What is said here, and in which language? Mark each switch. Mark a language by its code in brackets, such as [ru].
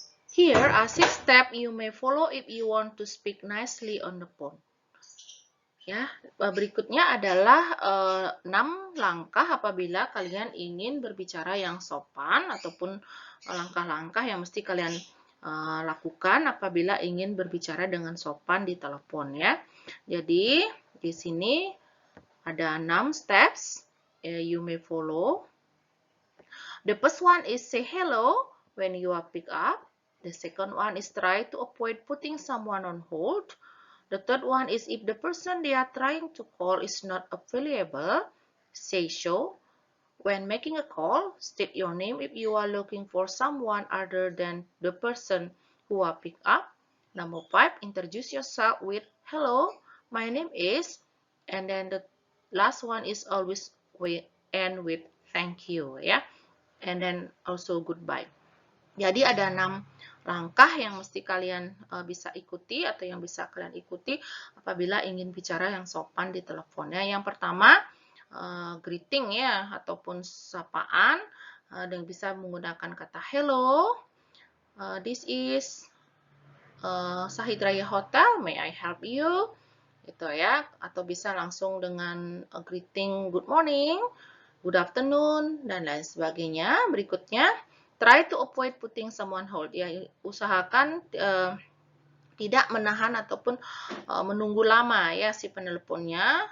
[en] Here are 6 steps you may follow if you want to speak nicely on the phone. [id] Ya, berikutnya adalah 6 langkah apabila kalian ingin berbicara yang sopan ataupun langkah-langkah yang mesti kalian lakukan apabila ingin berbicara dengan sopan di telepon ya. Jadi di sini ada 6 [en] steps you may follow. The first one is say hello when you are picked up. The second one is try to avoid putting someone on hold. The third one is if the person they are trying to call is not available, say so. When making a call, state your name if you are looking for someone other than the person who are picked up. Number 5, introduce yourself with hello, my name is, and then the last one is always end with thank you ya. And then also goodbye. [id] Jadi ada 6 langkah yang mesti kalian bisa ikuti atau yang bisa kalian ikuti apabila ingin bicara yang sopan di teleponnya. Yang pertama, greeting ya ataupun sapaan dan bisa menggunakan kata hello. [en] This is Shahid Raya Hotel, may I help you? [id] Gitu ya, atau bisa langsung dengan greeting [en] good morning, good afternoon [id] dan lain sebagainya. Berikutnya, [en] try to avoid putting someone hold. [id] Ya, usahakan tidak menahan ataupun menunggu lama ya si penelponnya.